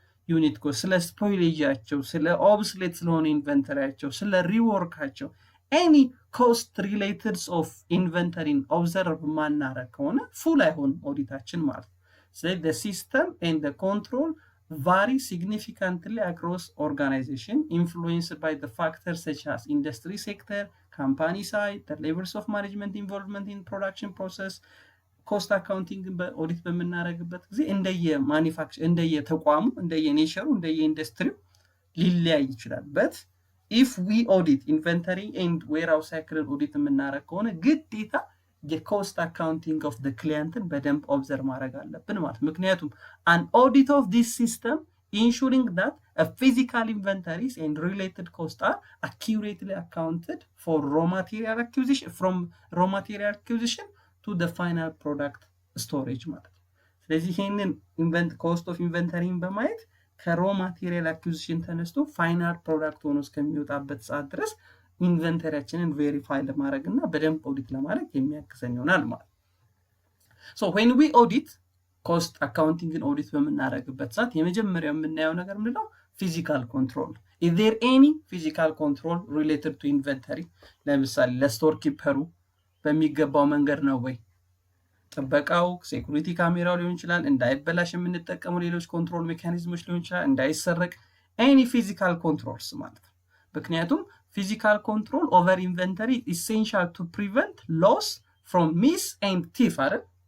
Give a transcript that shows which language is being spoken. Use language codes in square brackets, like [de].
[am] ዩኒት ኮስት፣ ስለ ስፖይሌጃቸው፣ ስለ ኦብስሌት ስለሆነ ኢንቨንተሪያቸው፣ ስለ ሪወርካቸው ኤኒ ኮስት ሪሌትድስ ኦፍ ኢንቨንተሪን ኦብዘርቭ ማናረግ ከሆነ ፉል አይሆንም ኦዲታችን ማለት ነው። [en] ስለዚህ the system and the control vary significantly across organization, influenced by the factors such as industry sector, company size, the levels of management involvement in production process, [am] ኮስት አካውንቲንግን በኦዲት በምናደርግበት ጊዜ እንደየ ተቋሙ እንደየ ኔቸሩ እንደየ ኢንዱስትሪው ሊለያይ ይችላል። በት [en] if we audit inventory and warehouse cycle audit የምናደርግ [am] ከሆነ ግዴታ የኮስት አካውንቲንግ ኦፍ [en] the clientን በደንብ ኦብዘርቭ ማድረግ አለብን ማለት። ምክንያቱም an audit of this system ensuring that a physical inventories and related costs are accurately accounted for raw material acquisition from raw material acquisition to the final product storage [am] ማለት። ስለዚህ ይሄንን ኮስት ኦፍ ኢንቨንተሪን በማየት ከሮ ማቴሪያል አኩዚሽን ተነስቶ ፋይናል ፕሮዳክት ሆኖ እስከሚወጣበት ሰዓት ድረስ ኢንቨንተሪያችንን ቬሪፋይ ለማድረግና በደንብ ኦዲት ለማድረግ የሚያግዘን ይሆናል ማለት። [en] so when we audit [am] ኮስት አካውንቲንግን ኦዲት በምናደርግበት ሰዓት የመጀመሪያው የምናየው ነገር ምንድነው? ፊዚካል ኮንትሮል። [en] is there any physical control related to inventory? [am] ለምሳሌ ለስቶር ኪፐሩ በሚገባው መንገድ ነው ወይ? ጥበቃው ሴኩሪቲ ካሜራው ሊሆን ይችላል፣ እንዳይበላሽ የምንጠቀመው ሌሎች ኮንትሮል ሜካኒዝሞች ሊሆን ይችላል፣ እንዳይሰረቅ [en] any physical controls [am] ማለት ነው። ምክንያቱም [en] physical control over inventory is essential to prevent loss from miss and thief [am] አይደል?